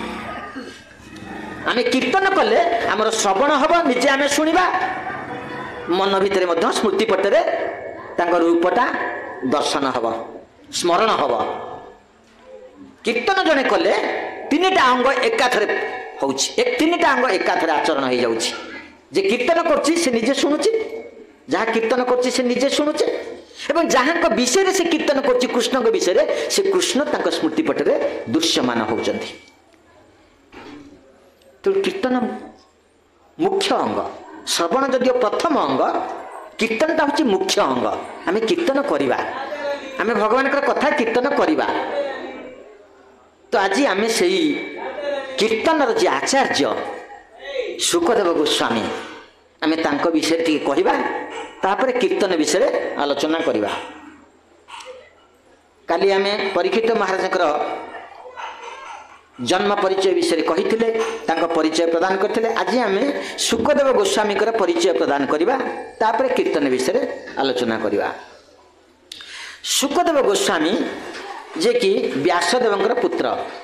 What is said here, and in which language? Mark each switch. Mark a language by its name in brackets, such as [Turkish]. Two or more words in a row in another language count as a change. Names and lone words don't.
[Odia] ଆମେ କୀର୍ତ୍ତନ କଲେ ଆମର ଶ୍ରବଣ ହବ ନିଜେ ଆମେ ଶୁଣିବା ମନ ଭିତରେ ମଧ୍ୟ ସ୍ମୃତି ପଟରେ ତାଙ୍କ ରୂପଟା ଦର୍ଶନ ହବ ସ୍ମରଣ ହବ କୀର୍ତ୍ତନ ଯେବେ କଲେ 3ଟା ଅଙ୍ଗ ଏକାଠିରେ ହେଉଛି 3ଟା ଅଙ୍ଗ ଏକାଠିରେ ଆଚରଣ ହୋଇଯାଉଛି ଯେ କୀର୍ତ୍ତନ କରୁଛି ସେ ନିଜେ ଶୁଣୁଛି ଯାହା କୀର୍ତ୍ତନ କରୁଛି ସେ ନିଜେ ଶୁଣୁଛି ଏବଂ ଯାହା ବିଷୟ ସେ କୀର୍ତ୍ତନ କରୁଛି କୃଷ୍ଣ ବିଷୟ ସେ କୃଷ୍ଣ ତାଙ୍କ ସ୍ମୃତି ପଟରେ ଦୃଶ୍ୟମାନ ହେଉଛନ୍ତି। ତ କୀର୍ତ୍ତନ ମୁଖ୍ୟ ଅଙ୍ଗ ଶ୍ରବଣ ଯଦିଓ ପ୍ରଥମ ଅଙ୍ଗ କୀର୍ତ୍ତନଟା ହେଉଛି ମୁଖ୍ୟ ଅଙ୍ଗ ଆମେ କୀର୍ତ୍ତନ କରିବା ଆମେ ଭଗବାନ କଥା କୀର୍ତ୍ତନ କରିବା आमे भगवान कथा कीर्तन करिबा। ତ ଆଜି ଆମେ ସେହି କୀର୍ତ୍ତନର ଯେ ଆଚାର୍ଯ୍ୟ ଶୁକଦେବ ଗୋସ୍ୱାମୀ ଆମେ ତାଙ୍କ ବିଷୟ ଟି କହିବା ତାପରେ କୀର୍ତ୍ତନ ବିଷୟ ଆଲୋଚନା କରିବା। କାଲି ଆମେ ପରୀକ୍ଷିତ ମହାରାଜଙ୍କର ଜନ୍ମ ପରିଚୟ ବିଷୟ କହି ପରିଚୟ ପ୍ରଦାନ କରିଥିଲେ। ଆଜି ଆମେ ଶୁକଦେବ ଗୋସ୍ୱାମୀ ପରିଚୟ ପ୍ରଦାନ କରିବା ତାପରେ କୀର୍ତ୍ତନ ବିଷୟ ଆଲୋଚନା କରିବା। ଶୁକଦେବ ଗୋସ୍ୱାମୀ ଯେ କି ବ୍ୟାସଦେବ ପୁତ୍ର।